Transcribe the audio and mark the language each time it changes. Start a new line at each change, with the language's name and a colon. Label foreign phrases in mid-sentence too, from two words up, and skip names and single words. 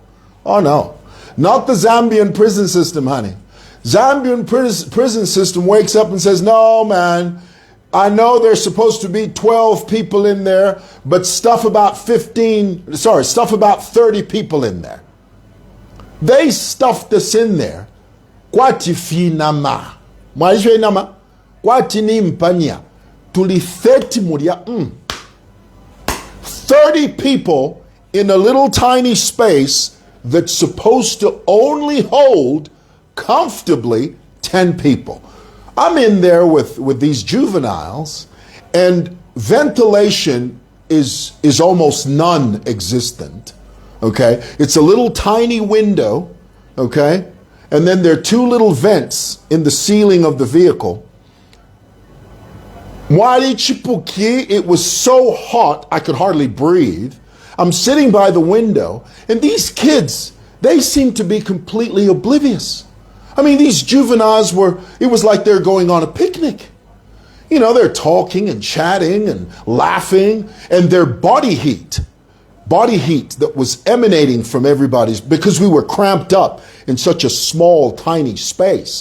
English: Oh no, not the Zambian prison system, honey. Zambian prison system wakes up and says, no, man, I know there's supposed to be 12 people in there, but stuff about 30 people in there. They stuffed us in there.
Bemba: Kwati finama. Mwaishwe nama. Kwati ni mpanya. Tuli 30 muria.
English: 30 people in a little tiny space that's supposed to only hold comfortably 10 people. I'm in there with these juveniles, and ventilation is almost non-existent, okay? It's a little tiny window, okay? And then there are two little vents in the ceiling of the vehicle.
Bemba: Mwari chipuki,
English: it was so hot I could hardly breathe. I'm sitting by the window, and these kids, they seem to be completely oblivious. I mean, these juveniles it was like they're going on a picnic. You know, they're talking and chatting and laughing, and their body heat that was emanating from everybody's, because we were cramped up in such a small, tiny space.